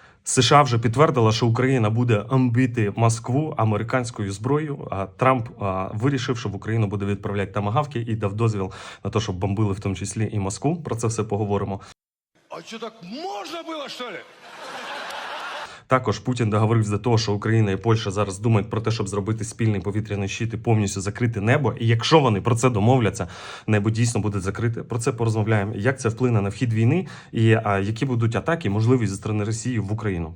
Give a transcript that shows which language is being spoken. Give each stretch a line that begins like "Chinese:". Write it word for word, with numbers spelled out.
Ukrainian: США вже підтвердила, що Україна буде бити Москву американською зброєю. А Трамп а, вирішив, що в Україну буде відправляти тамагавки і дав дозвіл на те, щоб бомбили в тому числі і Москву. Про це все поговоримо.
Russian: А что, так можно было, что ли?
Ukrainian: Також Путін договорився до того, що Україна і Польща зараз думають про те, щоб зробити спільний повітряний щит і повністю закрити небо. І якщо вони про це домовляться, небо дійсно буде закрите. Про це порозмовляємо. Як це вплине на вхід війни і а, які будуть атаки, можливі зі сторони Росії в Україну.